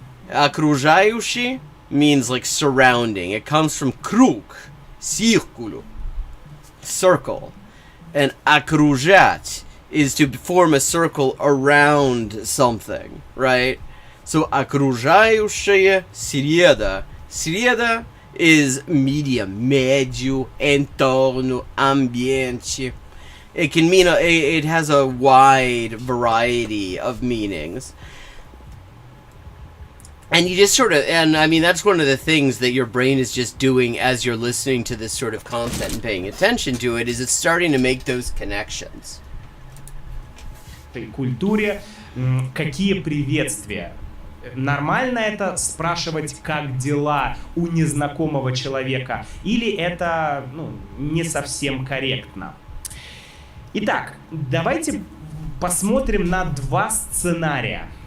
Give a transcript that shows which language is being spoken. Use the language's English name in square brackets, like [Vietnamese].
[English] Окружающий means like surrounding. It comes from круг, círculo, circle. And окружать is to form a circle around something, right? [Russian] So окружающая среда. [English] Среда is medium, médio, entorno, ambiente. It can mean it has a wide variety of meanings. And you just sort of, and I mean, that's one of the things that your brain is just doing as you're listening to this sort of content and paying attention to it, is it's starting to make those connections. [Russian] Культуре какие приветствия? Нормально это спрашивать, как дела у незнакомого человека, или это не совсем корректно? Итак, давайте посмотрим на два сценария.